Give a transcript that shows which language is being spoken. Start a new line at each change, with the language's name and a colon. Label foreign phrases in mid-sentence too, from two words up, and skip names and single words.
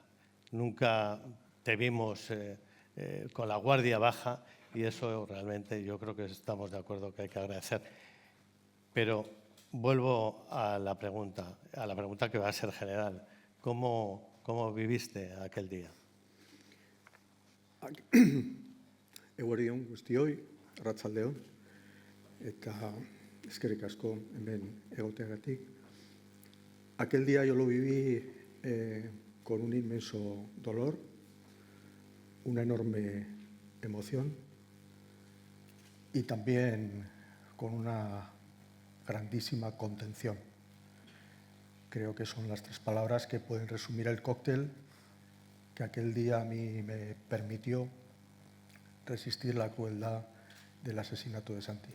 Spanish: Nunca te vimos con la guardia baja y eso realmente yo creo que estamos de acuerdo que hay que agradecer. Pero vuelvo a la pregunta que va a ser general. ¿Cómo viviste aquel día?
Basque: Eguerdi on guztioi, arratsaldeon, eta eskerrik asko hemen egoteagatik.
Spanish: Aquel día yo lo viví con un inmenso dolor, una enorme emoción y también con una grandísima contención. Creo que son las tres palabras que pueden resumir el cóctel que aquel día a mí me permitió resistir la crueldad del asesinato de Santi.